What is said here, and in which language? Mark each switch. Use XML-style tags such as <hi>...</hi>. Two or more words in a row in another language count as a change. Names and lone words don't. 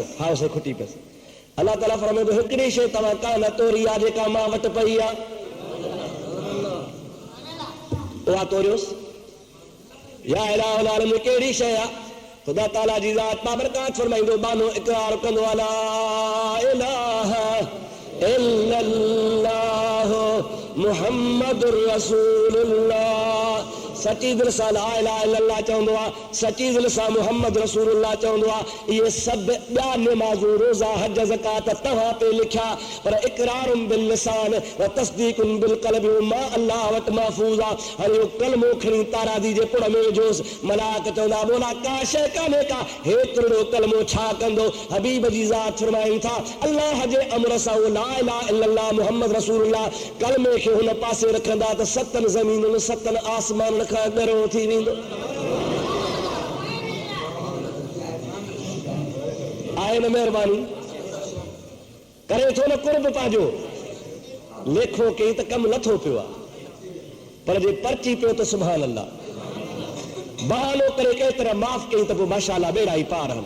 <sd>हाओ सही, खुटी पियसि। अलाह ताला फरमाईंदो, हिकिड़ी शइ तव्हां कान तोड़ी आहे जेका मां वटि पई आहे, उहा तोड़ियोसि।</sd> <ar>يا إله العالمين,</ar> <sd>कहिड़ी शइ आहे? ख़ुदा ताला जी ज़ात बाबरकात फरमाईंदो, बानो इक़रार कंदो,</sd> <ar>لا إله إلا الله محمد رسول الله,</ar> <sd>सची दिलि सां</sd> <ar>لا إله إلا الله</ar> <sd>चवंदो आहे, सची दिलि सां</sd> <ar>محمد رسول الله</ar> <sd>चवंदो आहे। इहे सभु ॿिया निमाज़ूं, रोज़ा, हज, ज़कात तव्हां पे लिखिया, पर</sd> <ar>إقرار باللسان وتصديق بالقلب</ar> <sd>मां अल्लाह वटि महफूज़ आहे। हाणे इहो कलमो खणी तारादी जे पुड़ में विझोसि। मलाइक चवंदा, बोला का शइ कान्हे का, हेतिरो कलमो छा कंदो? हबीब जी ज़ात फरमाइनि था, अल्लाह जे अमर सां उहो</sd> <ar>لا إله إلا الله محمد رسول الله</ar> <sd>कलमे खे हुन पासे रखंदा त 7 ज़मीनुनि 7 आसमान खां ॻरो थी वेंदो। आहे न महिरबानी? करे थो न कुर्ब पंहिंजो, लेखो कई त कमु नथो पियो आहे, पर जे पर्ची पियो त</sd> <ar>سبحان الله,</ar> <sd>बहानो करे केतिरा माफ़ कई त पोइ माशाअल्लाह बेड़ा ई पार आहिनि।</sd>